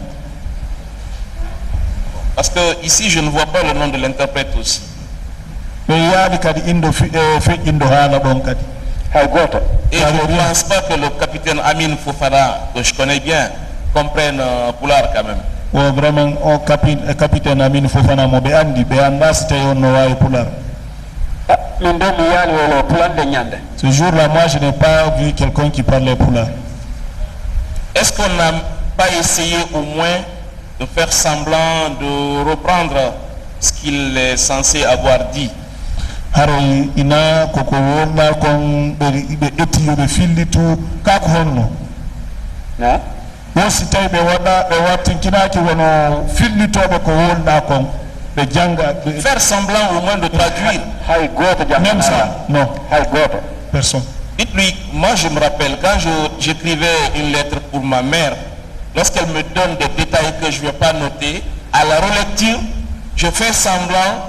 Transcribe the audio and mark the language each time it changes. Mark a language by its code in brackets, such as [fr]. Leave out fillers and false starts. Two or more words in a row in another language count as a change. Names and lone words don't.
[fr] Parce que ici, je ne vois pas le nom de l'interprète aussi. Mais il y a des cas d'indo fait [ff] indo hala [fr] bon kadi. Et je ne pense pas que le capitaine Amin Fofana, que je connais bien, comprenne Poulard quand même. Oh, vraiment, oh, capitaine [ff] Amin Fofana, mo be andi, be anda c'était on noa Poulard. [fr] Ce jour-là, moi, je n'ai pas vu quelqu'un qui parlait Poulard. Est-ce qu'on n'a pas essayé au moins de faire semblant de reprendre ce qu'il est censé avoir dit? [ff] Ina koko wona kon be etiyo be fillitu ka ko honno na mo sitay be wada be watinkina ki wono fillito be ko wonna kon be janga [fr] faire semblant au moins de traduire. Même ça non personne. Dites-lui, moi je me rappelle quand j'écrivais une lettre pour ma mère, lorsqu'elle me donne des détails que je ne vais pas noter, à la relecture je fais semblant.